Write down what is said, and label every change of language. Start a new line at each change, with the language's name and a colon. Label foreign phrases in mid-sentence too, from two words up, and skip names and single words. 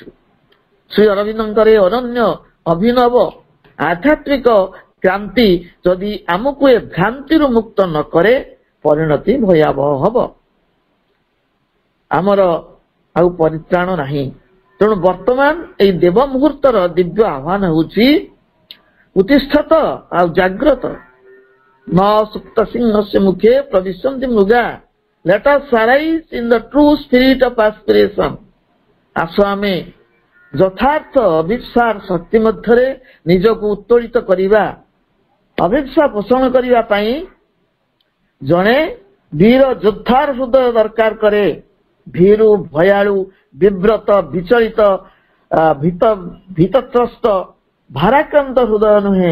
Odia: ଶ୍ରୀ ଅରବିନ୍ଦଙ୍କର ଅନନ୍ୟ ଅଭିନବ ଆଧ୍ୟାତ୍ମିକ କ୍ରାନ୍ତି ଯଦି ଆମକୁ ଏ ଭ୍ରାନ୍ତିରୁ ମୁକ୍ତ ନ କରେ, ପରିଣତି ଭୟାବହ ହେବ। ଆମର ଆଉ ପରିତ୍ରାଣ ନାହିଁ। ତେଣୁ ବର୍ତ୍ତମାନ ଏଇ ଦେବ ମୁହୂର୍ତ୍ତର ଦିବ୍ୟ ଆହ୍ୱାନ ହେଉଛି ଉତ୍ତିଷ୍ଠତ ଆଉ ଜାଗ୍ରତ।
Sanskrit: ନ ସୁପ୍ତ ସିଂହସ୍ୟ ମୁଖେ ପ୍ରବିଶନ୍ତି ମୃଗା।
English: Let us arise in the true spirit of aspiration.
Odia: ଆସ ଆମେ ଯଥାର୍ଥ ଅଭିପ୍ସାର ଶକ୍ତି ମଧ୍ୟରେ ନିଜକୁ ଉତ୍ତୋଳିତ କରିବା। ଅଭିପ୍ସା ପୋଷଣ କରିବା ପାଇଁ ଜଣେ ବୀର ଯୋଦ୍ଧାର ହୃଦୟ ଦରକାର କରେ। ଭୀରୁ, ଭୟାଳୁ, ବିବ୍ରତ, ବିଚଳିତ, ଭୀତତ୍ରସ୍ତ, ଭାରାକ୍ରାନ୍ତ ହୃଦୟ ନୁହେଁ।